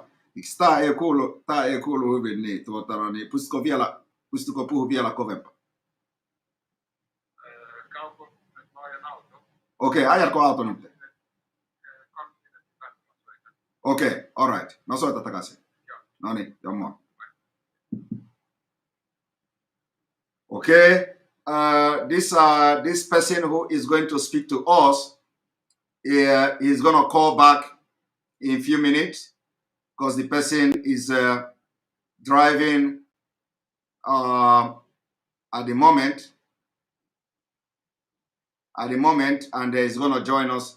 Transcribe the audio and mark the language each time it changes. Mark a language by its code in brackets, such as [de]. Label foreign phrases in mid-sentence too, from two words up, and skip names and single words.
[fi] Tää ei kuulu hyvin, niin, niin pystytkö puhua vielä kovempaa? Okei, ajatko auto nyt? Okei, alright. No soita takaisin. No niin, moi. [en] Okay, this person who is going to speak to us, he's going to call back in a few minutes because the person is driving at the moment, and he's going to join us.